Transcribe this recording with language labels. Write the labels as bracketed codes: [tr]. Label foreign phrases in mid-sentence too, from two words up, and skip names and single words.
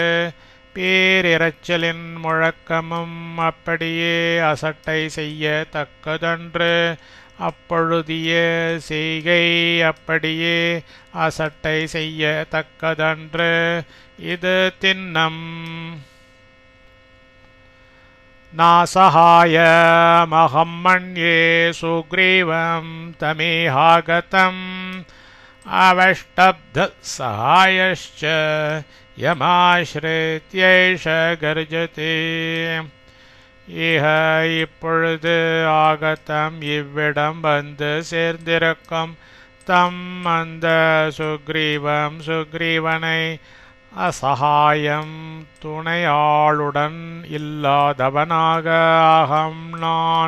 [ta] பேரிரச்சலின் முழக்கமும் அப்படியே அசட்டை செய்யத்தக்கதன்று. அப்பொழுதிய செய்கை அப்படியே அசட்டை செய்யத்தக்கதன்று. இது திண்ணம். [sa] नासहायमहं मन्ये सुग्रीवं तमेहागतम् अवष्टब्धसहायश्च यमाश्रित्यैष गर्जते [ta] இஹ இப்பொழுது ஆகத்தம் இவ்விடம் வந்து சேர்ந்திருக்கும் தம் அந்த சுக்ரீவனை அசகாயம் துணையாளுடன் இல்லாதவனாக அகம் நான்